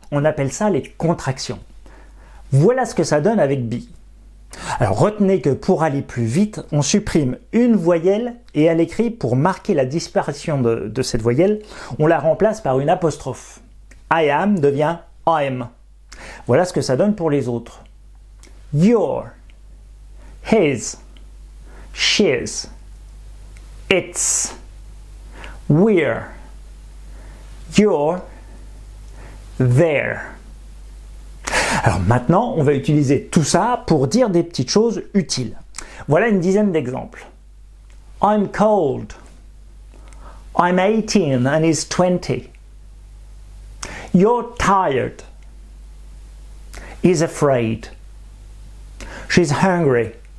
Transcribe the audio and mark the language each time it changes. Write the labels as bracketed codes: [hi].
[fr] On appelle ça les contractions. Voilà ce que ça donne avec be. Alors retenez que pour aller plus vite, on supprime une voyelle et à l'écrit, pour marquer la disparition de cette voyelle, on la remplace par une apostrophe. I am devient I'm. Voilà ce que ça donne pour les autres. [en] Your, his, she's, it's, we're, you're, there. [fr] Alors maintenant, on va utiliser tout ça pour dire des petites choses utiles. Voilà une dizaine d'exemples. [en] I'm cold. I'm 18 and he's 20. You're tired. He's afraid. She's hungry.